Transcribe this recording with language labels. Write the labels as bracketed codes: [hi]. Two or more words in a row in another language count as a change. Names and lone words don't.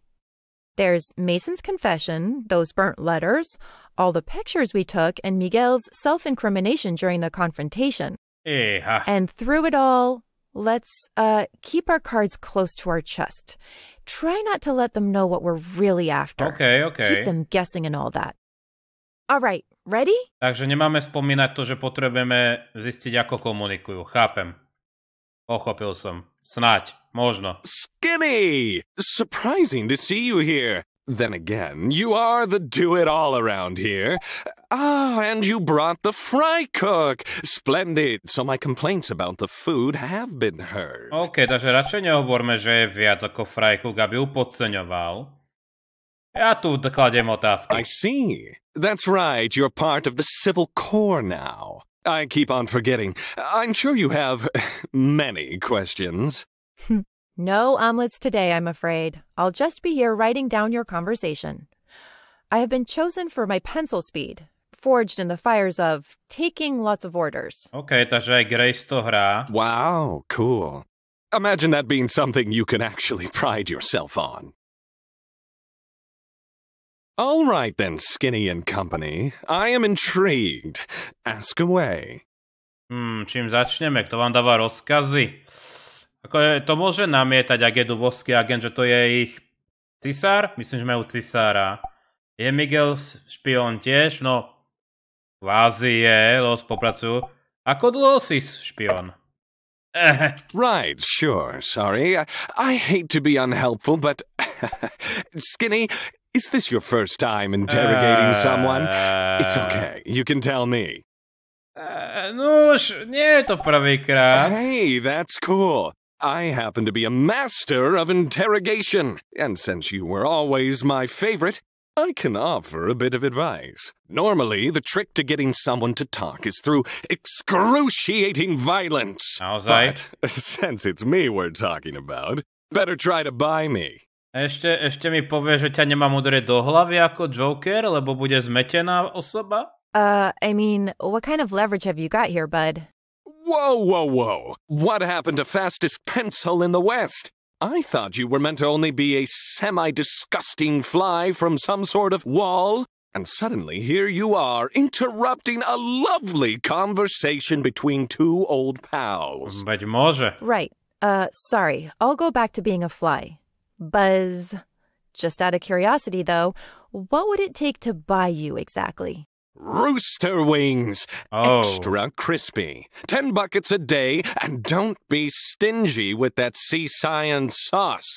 [en] There's Mason's confession, those burnt letters, all the pictures we took, and Miguel's self-incrimination during the confrontation. And through it all, let's keep our cards close to our chest. Try not to let them know what we're really after. Keep them guessing and all that. All right, ready? [sk] Takže nemáme spomínať to, že potrebujeme zistiť, ako komunikujú. Chápem. Pochopil som. Snáď. Možno. [en] Skinny! Surprising to see you here. Then again, you are the do-it-all around here. And you brought the fry cook. Splendid. So my complaints about the food have been heard. [sk] OK, takže radšej nehovorme, že je viac ako [en] fry cook, [sk] aby ju podceňoval. Ja tu kladiem otázky. [en] I see. That's right. You're part of the civil corps now. I keep on forgetting. I'm sure you have many questions. No omelets today, I'm afraid. I'll just be here writing down your conversation. I have been chosen for my pencil speed, forged in the fires of taking lots of orders. [sk] OK, takže aj Grace to hrá. [en] Wow, cool. Imagine that being something you can actually pride yourself on. All right then, Skinny and Company. I am intrigued. Ask away. [sk] Čím začneme? Kto vám dáva rozkazy? To môže namietať, ak je dubovský agent, že to je ich cisár? Myslím, že majú cisára. Je Miguel špión tiež? No, kvázi je, lebo spolupracujú. Ako dlho si špión? [en] Right, sure, sorry. I hate to be unhelpful, but... Skinny... Is this your first time interrogating someone? It's okay. You can tell me. [sk] Nie je to prvýkrát. [en] Hey, that's cool. I happen to be a master of interrogation. And since you were always my favorite, I can offer a bit of advice. Normally, the trick to getting someone to talk is through excruciating violence. But since it's me we're talking about, better try to buy me. [sk] Ešte mi povie, že ťa nemám udrieť do hlavy ako Joker, lebo bude zmetená osoba? [en] I mean, what kind of leverage have you got here, bud? Whoa. What happened to fastest pencil in the West? I thought you were meant to only be a semi-disgusting fly from some sort of wall. And suddenly here you are, interrupting a lovely conversation between two old pals. [sk] Veď môže. [en] Right. Sorry. I'll go back to being a fly. Buzz. Just out of curiosity, though, what would it take to buy you exactly? Rooster wings. Extra crispy. 10 buckets a day, and don't be stingy with that sea science sauce.